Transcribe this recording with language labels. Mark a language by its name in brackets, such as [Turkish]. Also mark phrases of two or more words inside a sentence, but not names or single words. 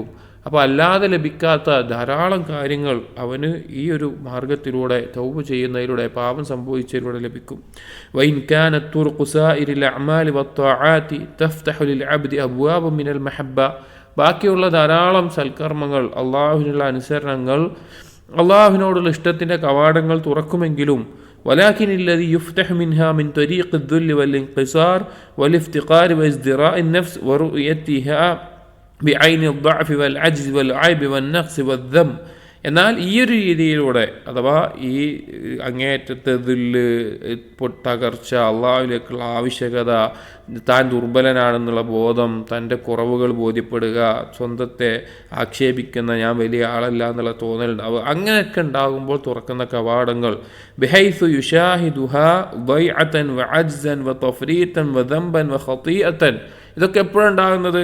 [Malayalam] അപ്പോൾ അല്ലാതെ ലഭിക്കാത്ത ധാരാളം കാര്യങ്ങൾ അവന് ഈ ഒരു മാർഗത്തിലൂടെ തൗബ ചെയ്യുന്നതിലൂടെ, പാപം സംഭവിച്ചതിലൂടെ ലഭിക്കും. [Arabic] وإن كانت طرق سائر الأعمال والطاعات تفتح للعبد أبواب من المحبة, [Malayalam] ബാക്കിയുള്ള ധാരാളം സൽക്കർമ്മങ്ങൾ, അള്ളാഹുവിനുള്ള അനുസരണങ്ങൾ, അള്ളാഹുവിനോടുള്ള ഇഷ്ടത്തിൻ്റെ കവാടങ്ങൾ തുറക്കുമെങ്കിലും, [Arabic] ولكن الذي يفتح منها من طريق الذل والانقصار والافتقار وازدراء النفس ورؤيتها بعين الضعف والعجز والعيب والنقص والذم, [Malayalam] എന്നാൽ ഈ ഒരു രീതിയിലൂടെ, അഥവാ ഈ അങ്ങേയറ്റത്തെ ദില്ല്, തകർച്ച, അള്ളാഹുവിലേക്കുള്ള ആവശ്യകത, താൻ ദുർബലനാണെന്നുള്ള ബോധം, തൻ്റെ കുറവുകൾ ബോധ്യപ്പെടുക, സ്വന്തത്തെ ആക്ഷേപിക്കുന്ന ഞാൻ വലിയ ആളല്ല എന്നുള്ള തോന്നലുണ്ടാവുക, അങ്ങനെയൊക്കെ ഉണ്ടാകുമ്പോൾ തുറക്കുന്ന കവാടങ്ങൾ, [Arabic] بحيث يشاهدها ضيعة وعجزا وتفريطا وذنبا وخطيئة, [Malayalam] ഇതൊക്കെ എപ്പോഴുണ്ടാകുന്നത്?